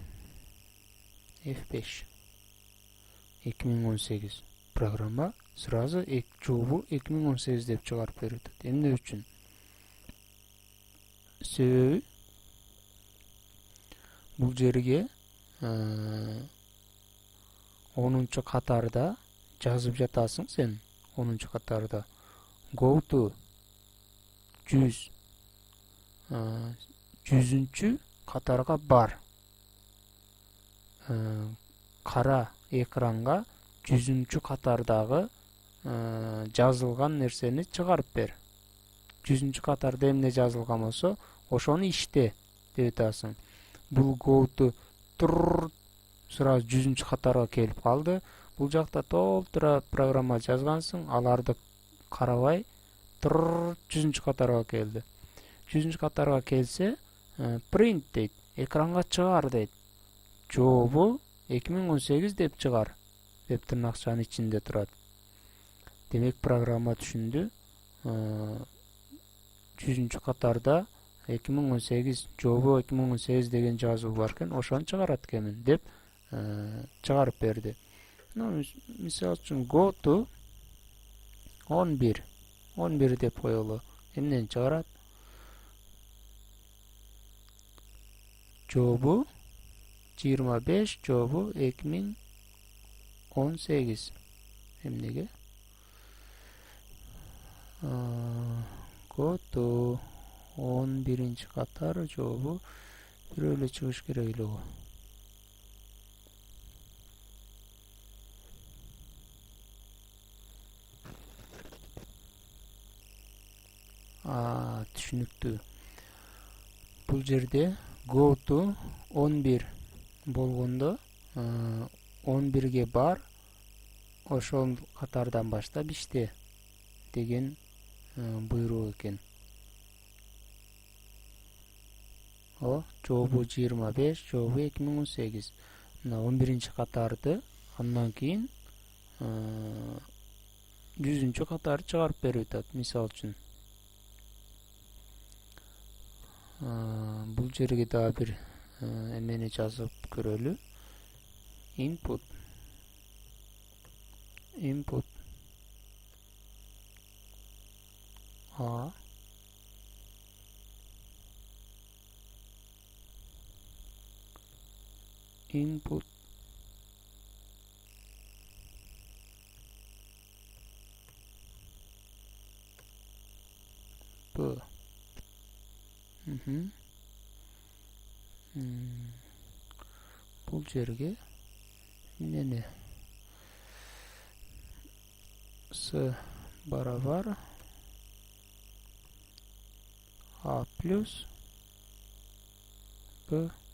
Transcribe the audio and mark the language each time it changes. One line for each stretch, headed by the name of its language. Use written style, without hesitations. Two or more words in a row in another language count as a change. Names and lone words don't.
Kyrgyz: F5 2018 программа сразу жообу 2018 деп чыгарып берет. Эмне үчүн? Себеби бул жерге 10-чу катарда жазып жатасың сен. 10-чу катарда
English: go to
Kyrgyz: 100 100-чү катарга бар. Кара экранга 100-чү катардагы жазылган нерсени чыгарып бер. 100-чү катарда эмне жазылган болсо, ошону иште деп атасың. Бул
English: go to
Kyrgyz: сразу 100-чү катарга келип калды. Бул жакта толтура программа жазгансың, аларды карабай жүзүнчү катарга келди. Жүзүнчү катарга келсе, print дейт, экранга чыгар дейт. Жообу 2018 деп чыгар, деп тырнакчанын ичинде турат. Демек программа түшүндү. Жүзүнчү катарда 2018 жообу 2018 деген жазуу бар экен, ошону чыгарат экенмин деп чыгарып берди. Мисалы үчүн
English: go to
Kyrgyz: 11 деп коелу. Эмнени чыгарат? Жообу 25, жообу 2018. Эмнеге?
English: Go to
Kyrgyz: 11 катар жообу бирөө эле чыгыш керек эле го. Түшүнүктүү. Бул жерде
English: go to
Kyrgyz: 11 болгондо 11ге бар, ошол катардан баштап иште деген буйрук экен. Жообу 25, жообу 2018. Мына 11 катарды андан кийин 100 катарды чыгарып берип атат. Мисалы үчүн бул жерге дагы бир эмени жазып көрөлү.
English: Input A input B.
Kyrgyz: Бул жерге эмнени С барабар A плюс Б